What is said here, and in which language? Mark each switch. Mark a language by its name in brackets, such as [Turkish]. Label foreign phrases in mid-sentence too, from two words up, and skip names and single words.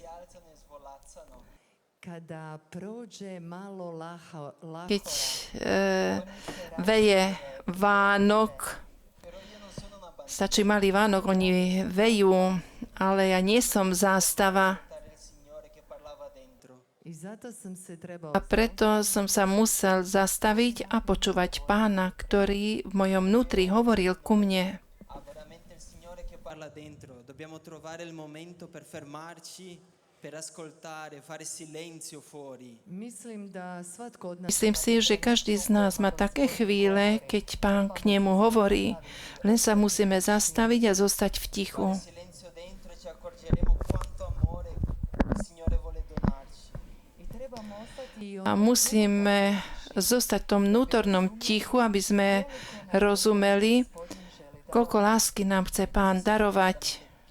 [Slovak] Keď veje Vánok, stačí malý Vánok, oni vejú, ale ja nie som zástava. A preto som sa musel zastaviť a počúvať Pána, ktorý v mojom vnútri hovoril ku mne. [Italian] Dobbiamo trovare il momento per fermarci, per ascoltare, fare silenzio fuori. [Slovak] Myslím si, že každý z nás má také chvíle, keď Pán k nemu hovorí. Len sa musíme zastaviť a zostať v tichu. A musíme zostať v tom vnútornom tichu, aby sme rozumeli, koľko lásky nám chce Pán darovať.